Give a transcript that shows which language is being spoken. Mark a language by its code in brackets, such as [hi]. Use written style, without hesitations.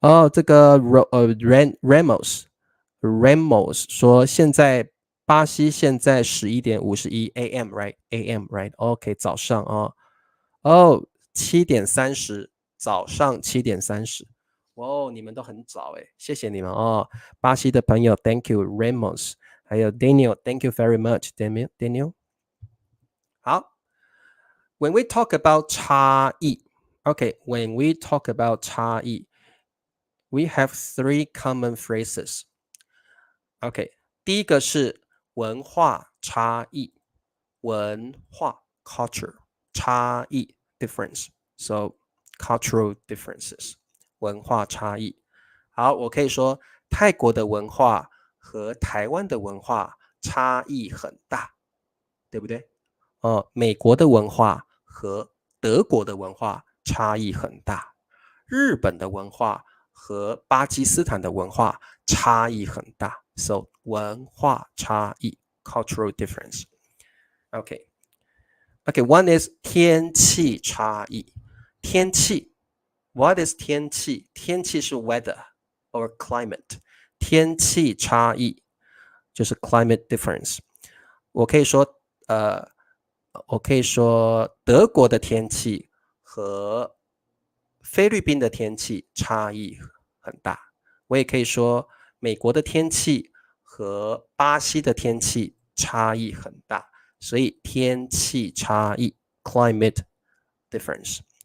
[zh] 这个Ramos 说现在巴西现在11点51 [en] AM right AM right [zh] OK 早上7点30早上7点30你们都很早谢谢你们巴西的朋友 [en] Thank you Ramos [zh] 还有 Daniel [en] Thank you very much [zh] Daniel [en] 好 When we talk about 差异 OK when we talk about 差异We have 3 common phrases. [zh] OK， 第一个是文化差异，文化 culture 差异 difference. [en] So cultural differences [zh] 文化差异。好，我可以说泰国的文化和台湾的文化差异很大，对不对？美国的文化和德国的文化差异很大，日本的文化和巴基斯坦的文化差异很大 ，so 文化差异 [en] （cultural difference）。 OK，one is [zh] 天气差异。 [en] 天气 ，what is 天气？ [zh] 天气是 [en] weather or climate。 [zh] 天气差异就是 [en] climate difference。 [zh] 我可以说德国的天气和菲律宾的天气差异很大，我也可以说美国的天气和巴西的天气差异很大，所以天气差异 [en] climate difference。